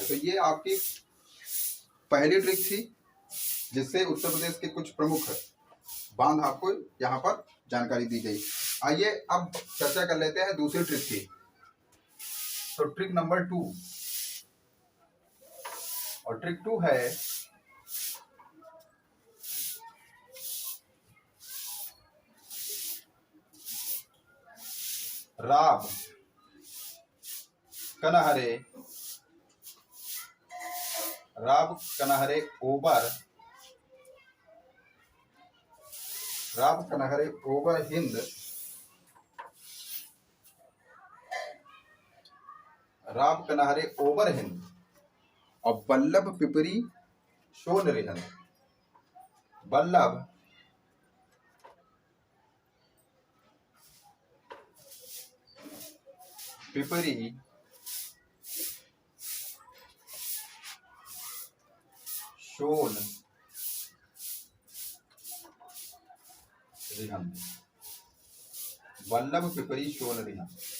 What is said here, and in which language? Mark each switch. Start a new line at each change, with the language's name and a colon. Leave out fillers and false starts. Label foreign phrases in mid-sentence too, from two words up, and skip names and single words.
Hindi: तो ये आपकी पहली ट्रिक थी जिससे उत्तर प्रदेश के कुछ प्रमुख बांध आपको यहाँ पर जानकारी दी गई। आइए अब चर्चा कर लेते हैं दूसरी ट्रिक की। तो ट्रिक नंबर 2, और ट्रिक 2 है राब कनहरे, राब कनहरे ओबर, राब कनहरे ओबर हिंद, राब कनहरे ओबर हिंद और बल्लभ पिपरी शोन रिहन। बल्लभ पिपरी शोन रिहन, वल्लभ पिपरी शोन रिहन।